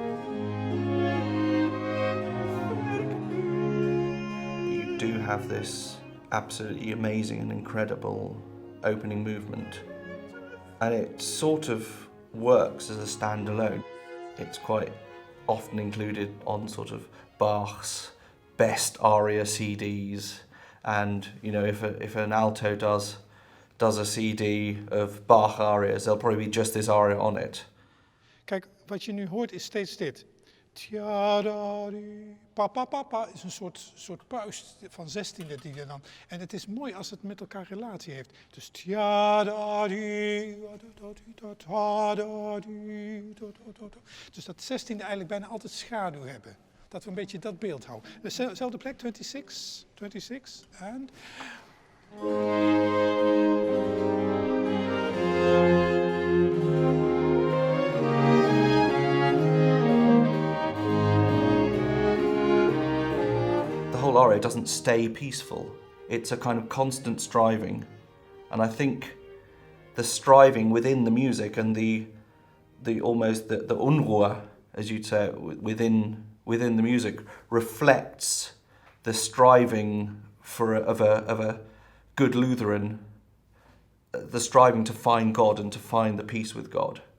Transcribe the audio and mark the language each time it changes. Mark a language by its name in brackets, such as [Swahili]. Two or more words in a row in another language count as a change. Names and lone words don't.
[English] You do have this absolutely amazing and incredible opening movement, and it sort of works as a standalone. It's quite often included on sort of Bach's best aria CDs, and if an alto does a CD of Bach arias, there'll probably be just this aria on it. [Dutch] Kijk, wat je nu hoort is steeds dit. Tja-da-di, pa-pa-pa-pa is een soort puist van 16e die er dan. En het is mooi als het met elkaar relatie heeft. Dus tja-da-di, da-da-da-di, da-da-da-da. Dus dat 16e eigenlijk bijna altijd schaduw hebben. Dat we een beetje dat beeld houden. Dezelfde plek, 26, en... [English] The whole aria doesn't stay peaceful. It's a kind of constant striving. And I think the striving within the music and the Unruhe, as you'd say, within the music reflects the striving of a good Lutheran, the striving to find God and to find the peace with God.